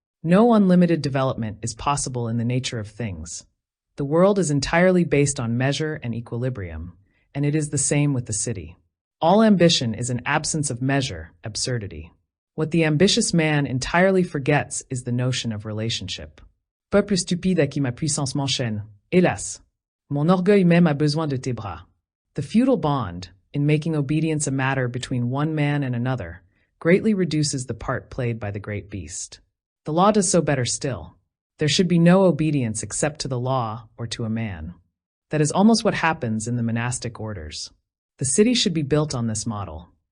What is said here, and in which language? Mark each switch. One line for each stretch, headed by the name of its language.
English: No unlimited development is possible in the nature of things. The world is entirely based on measure and equilibrium, and it is the same with the city. All ambition is an absence of measure, absurdity. What the ambitious man entirely forgets is the notion of relationship.
French: Peuple stupide à qui ma puissance m'enchaîne, hélas! Mon orgueil même a besoin de tes bras.
English: The feudal bond, in making obedience a matter between one man and another, greatly reduces the part played by the great beast. The law does so better still. There should be no obedience except to the law or to a man. That is almost what happens in the monastic orders. The city should be built on this model.